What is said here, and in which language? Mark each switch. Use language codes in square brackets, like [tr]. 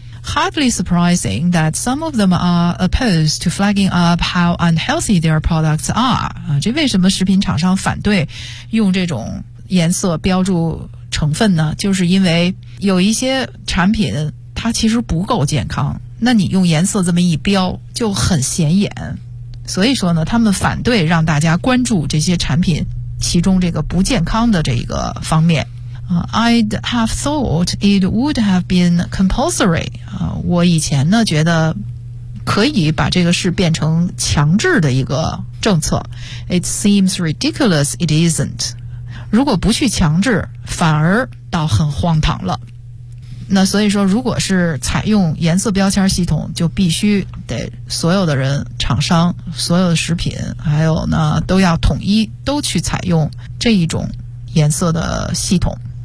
[en] Hardly surprising that some of them are opposed to flagging up how unhealthy their products are [zh] 啊，这为什么食品厂商反对用这种颜色标注成分呢？就是因为有一些产品它其实不够健康，那你用颜色这么一标就很显眼。所以说呢，他们反对让大家关注这些产品其中这个不健康的这个方面。 [en] I'd have thought it would have been compulsory. [zh] 我以前呢觉得可以把这个事变成强制的一个政策。 [en] It seems ridiculous it isn't. [zh] 如果不去强制反而倒很荒唐了。那所以说如果是采用颜色标签系统就必须得所有的人厂商所有的食品还有呢都要统一都去采用这一种颜色的系统